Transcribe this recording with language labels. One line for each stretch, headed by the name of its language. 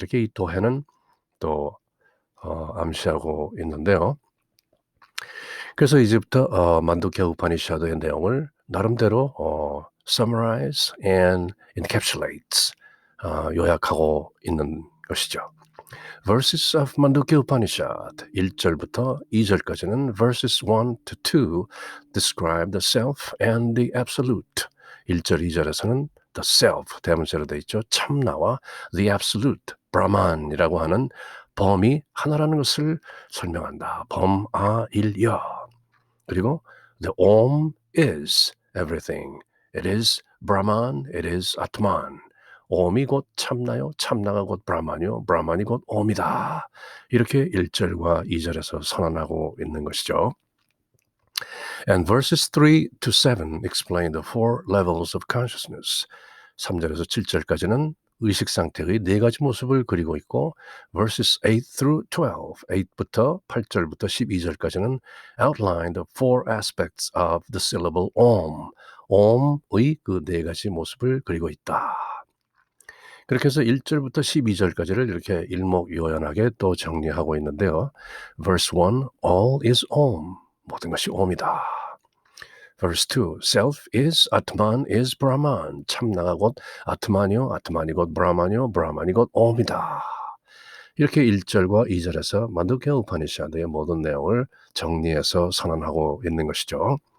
Korean: 이렇게 이 도해는 또 암시하고 있는데요. 그래서 이제부터 만두케 우파니샤드의 내용을 나름대로
English: summarize and encapsulates,
Korean: 요약하고 있는 것이죠.
English: Verses of Mandukya Upanishad
Korean: 1절부터 2절까지는
English: verses 1 to 2 describe the self and the absolute.
Korean: 1절, 2절에서는 the self, 대문자로 되어 있죠. 참나와 the absolute, 브라만이라고 하는 범이 하나라는 것을 설명한다. 범아일여. 그리고
English: the Om is everything. It is Brahman, it is Atman.
Korean: 옴이 곧 참나요, 참나가 곧 브라만이요, 브라만이 곧 옴이다. 이렇게 1절과 2절에서 선언하고 있는 것이죠.
English: And verses 3 to 7 explain the four levels of consciousness.
Korean: 3절에서 7절까지는 의식 상태의 4가지 모습을 그리고 있고
English: verses 8 through 12,
Korean: 8부터 8절부터 12절까지는
English: outline the four aspects of the syllable Om.
Korean: 옴의 그 4가지 모습을 그리고 있다. 그렇게 해서 1절부터 12절까지를 이렇게 일목요연하게 또 정리하고 있는데요.
English: Verse 1, all is Om.
Korean: 모든 것이 옴이다.
English: Verse 2, self is Atman is Brahman.
Korean: 참나가 곧 아트만이요, 아트만이 곧 브라만이요, 브라만이 곧 옴이다. 이렇게 1절과 2절에서 만두케 우파니샤드의 모든 내용을 정리해서 선언하고 있는 것이죠.